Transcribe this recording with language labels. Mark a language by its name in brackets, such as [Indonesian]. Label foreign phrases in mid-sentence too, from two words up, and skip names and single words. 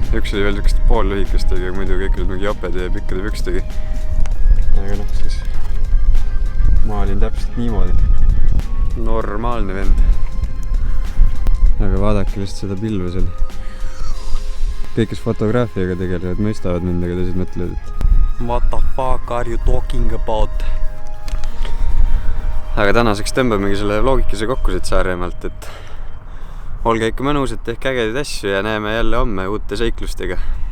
[Estonian] Üks oli veel niisugust pool lühikestega, muidu kõik olid mingi jopede ja pikkade pükstega. Aga noh, siis ma olin täpselt niimoodi. Normaalne vend. Aga vaadake lihtsalt seda pilve seal. Kõik, kes fotograafiaga tegelevad, mõistavad mind, aga teised mõtlevad, et [English] what the fuck are you talking about? [Estonian] Aga tänaseks tõmbamegi selle vlogikese kokku siit Saaremaalt, et olge ikka mõnusad, tehke ägedaid asju ja näeme jälle homme uute seiklustega.